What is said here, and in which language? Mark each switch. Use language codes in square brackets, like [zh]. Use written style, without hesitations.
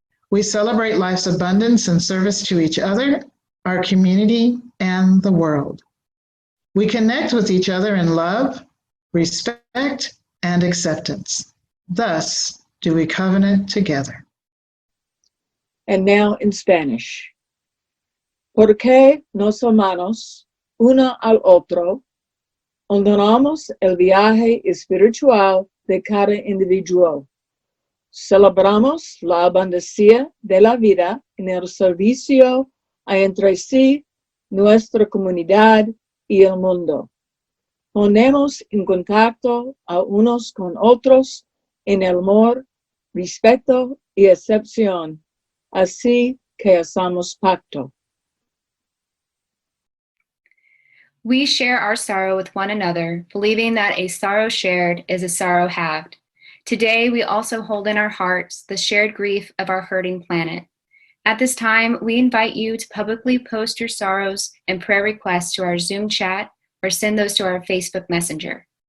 [en] We celebrate life's abundance and service to each other, our community, and the world. We connect with each other in love, respect, and acceptance. Thus do we covenant together. And now in Spanish. [es] Porque nos amamos uno al otro, honoramos el viaje espiritual de cada individuo. Celebramos la abundancia de la vida en el servicio a entre sí, nuestra comunidad y el mundo. Ponemos en contacto a unos con otros en el amor, respeto y acepción, así que hacemos pacto. [en] We share our sorrow with one another, believing that a sorrow shared is a sorrow halved. Today, we also hold in our hearts the shared grief of our hurting planet. At this time, we invite you to publicly post your sorrows and prayer requests to our Zoom chat or send those to our Facebook Messenger.